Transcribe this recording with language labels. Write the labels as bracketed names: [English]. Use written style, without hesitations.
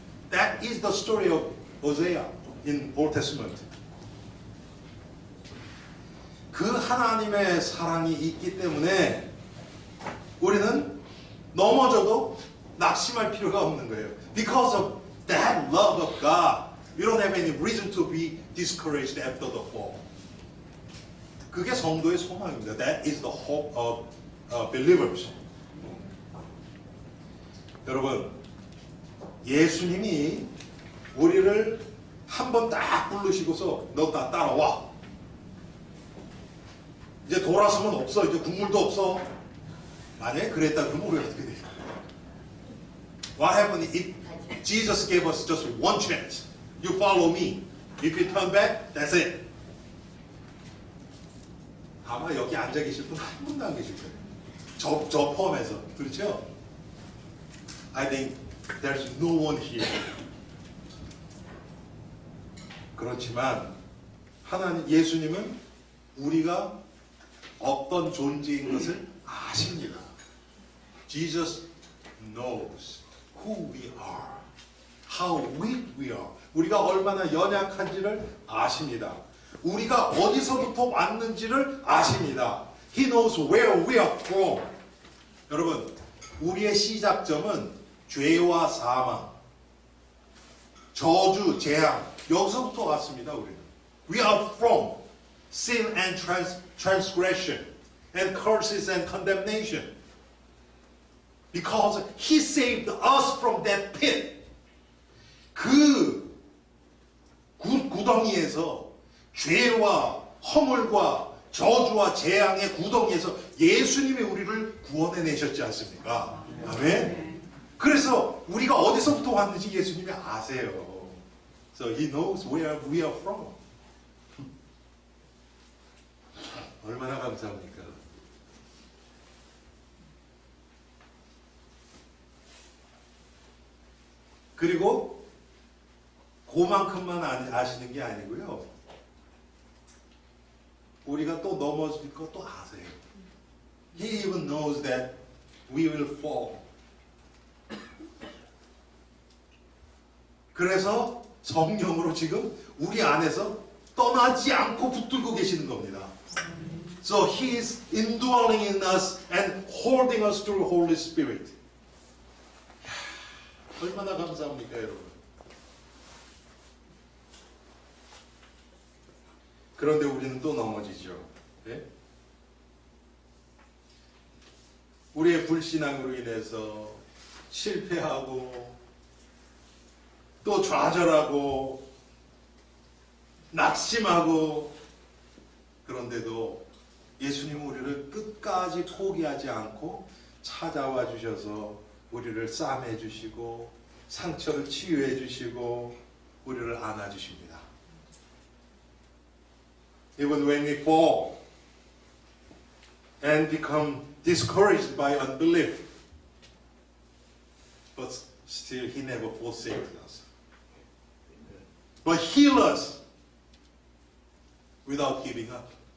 [English] That is the story of Hosea in Old Testament. [Korean] 그 하나님의 사랑이 있기 때문에 우리는 넘어져도 낙심할 필요가 없는 거예요. [English] Because of that love of God, we don't have any reason to be discouraged after the fall. [Korean] 그게 성도의 소망입니다. [English] That is the hope of believers. [Korean] 여러분, 예수님이 우리를 한번 딱 부르시고서 너 다 따라와. 이제 돌아서면 없어. 이제 국물도 없어. 만약에 그랬다 그러면 우리 어떻게 돼요? [English] What happened if Jesus gave us just one chance? You follow me. If you turn back, that's it. [Korean] 아마 여기 앉아 계실 분 한 분도 안 계실 거예요. 저 포함해서. 그렇죠? [English] I think there's no one here. [Korean] 그렇지만 하나님, 예수님은 우리가 어떤 존재인 것을 아십니다. [English] Jesus knows who we are, how weak we are. [Korean] 우리가 얼마나 연약한지를 아십니다. 우리가 어디서부터 왔는지를 아십니다. [English] He knows where we are from. [Korean] 여러분, 우리의 시작점은 죄와 사망, 저주, 재앙, 여기서부터 왔습니다. 우리는. [English] We are from sin and transgression and curses and condemnation. Because He saved us from that pit. [Korean] 그 구덩이에서, 죄와 허물과 저주와 재앙의 구덩이에서 예수님이 우리를 구원해내셨지 않습니까? 아멘. 그래서 우리가 어디서부터 왔는지 예수님이 아세요. [English] So He knows where we are from. [Korean] 얼마나 감사합니까? 그리고 그만큼만 아시는 게 아니고요. 우리가 또 넘어질 것도 아세요. [English] He even knows that we will fall. [Korean] 그래서 성령으로 지금 우리 안에서 떠나지 않고 붙들고 계시는 겁니다. [English] So He is indwelling in us and holding us through Holy Spirit. [Korean] 얼마나 감사합니까, 여러분? 그런데 우리는 또 넘어지죠. 네? 우리의 불신앙으로 인해서 실패하고 또 좌절하고 낙심하고, 그런데도 예수님은 우리를 끝까지 포기하지 않고 찾아와 주셔서 우리를 싸매 주시고 상처를 치유해 주시고 우리를 안아 주십니다. [English] Even when we fall and become discouraged by unbelief, but still He never forsakes us. But heal us without giving up.